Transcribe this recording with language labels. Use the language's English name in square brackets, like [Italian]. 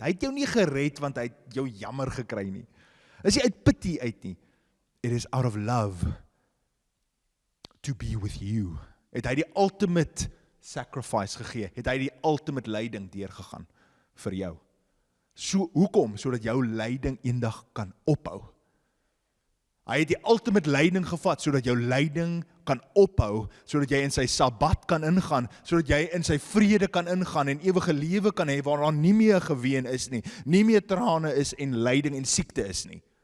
[Afrikaans] Hy het jou nie gered want hy het jou jammer gekry nie. Is nie uit pity uit nie. [English] It is out of love to be with you. [Afrikaans] Het hy die [English] ultimate sacrifice [Afrikaans] gegee. Het hy die ultimate lyding deurgegaan vir jou. So, hoekom? Sodat jou lyding eendag kan ophou. Hy het die ultimate lyding gevat, sodat jou lyding kan ophou, sodat jy in sy sabbat kan ingaan, sodat jy in sy vrede kan ingaan, en ewige lewe kan hê, waar daar nie meer geween is nie, nie meer trane is, en lyding en siekte is nie.